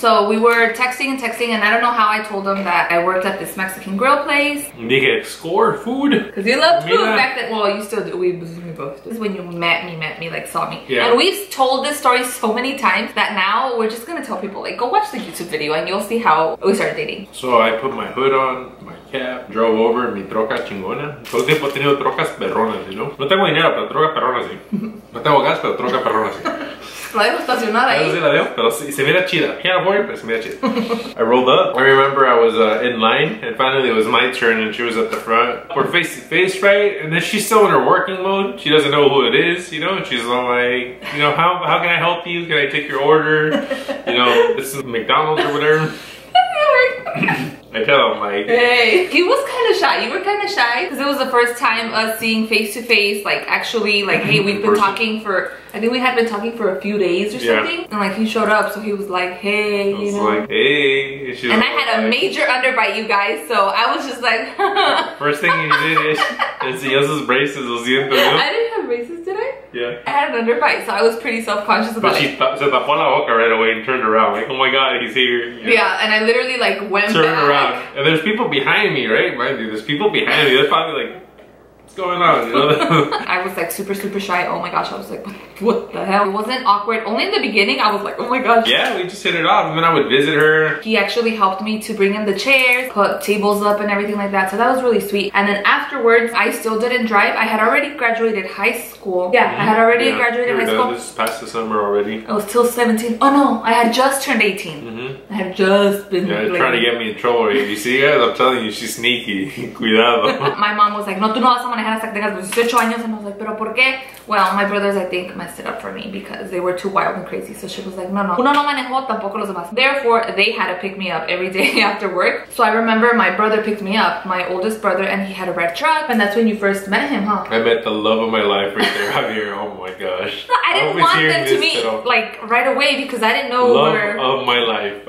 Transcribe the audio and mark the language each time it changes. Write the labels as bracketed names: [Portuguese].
[English] So we were texting and I don't know how I told him that I worked at this Mexican grill place. [Spanish] Dije, [English] score food. Because you love food back then. Well, you still do. We both do. This is when you met me, like saw me. Yeah. And we've told this story so many times that now we're just gonna tell people like, go watch the YouTube video and you'll see how we started dating. So I put my hood on, my cap, drove over [Spanish] mi troca chingona. Todo el tiempo he tenido trocas perronas, [English] you know? [Spanish] No tengo dinero, pero troca perrona sí. No tengo gas, pero troca perrona sí. La dejo estacionada ahí. Sí la dejo, pero sí, se mira chida. [English] Can't avoid it, [Spanish] pero se mira chida. [English] I rolled up. I remember I was in line and finally it was my turn and she was at the front. We're face to face, right? And then she's still in her working mode. She doesn't know who it is, you know? And she's all like, you know, how can I help you? Can I take your order? You know, this is McDonald's or whatever. I tell him like, hey, he was kind of shy. You were kind of shy because it was the first time us seeing face to face, like actually, like, hey, we've been talking for, I think we had been talking for a few days or something, and like he showed up, so he was like, hey, you know, like, hey, and I had a major underbite, you guys, so I was just like, first thing you did is [Spanish] enseñó sus [English] braces, [Spanish] lo siento, ¿no? [English] I didn't have braces, did I? Yeah. I had an underbite, so I was pretty self-conscious about it. But she [Spanish] se tapó la boca [English] right away and turned around, like, oh my god, he's here. You know? Yeah, and I literally like went turned back. around, and there's people behind me, right? Mind you, there's people behind me. They're probably like, what's going on? You know? I was like super shy. Oh my gosh, I was like, what the hell? It wasn't awkward. Only in the beginning, I was like, oh my gosh. Yeah, we just hit it off, and then I would visit her. He actually helped me to bring in the chairs, put tables up and everything like that. So that was really sweet. And then afterwards, I still didn't drive. I had already graduated high school. Yeah, I had already graduated high school. This past the summer already. I was still 17. Oh no, I had just turned 18. I had just been trying to get me in trouble. You see, guys, I'm telling you, she's sneaky. [Spanish] Cuidado. [English] My mom was like, [Spanish] no, tú no vas a manejar hasta que tengas 18 años. [English] And I was like, [Spanish] pero ¿por qué? [English] Well, my brothers, I think, messed it up for me because they were too wild and crazy. So she was like, [Spanish] no, uno no manejó, tampoco los demás. [English] Therefore, they had to pick me up every day after work. So I remember my brother picked me up, my oldest brother, and he had a red truck. And that's when you first met him, huh? I met the love of my life right there, Javier. Oh my gosh. No, I didn't want them to meet like right away because I didn't know love of my life.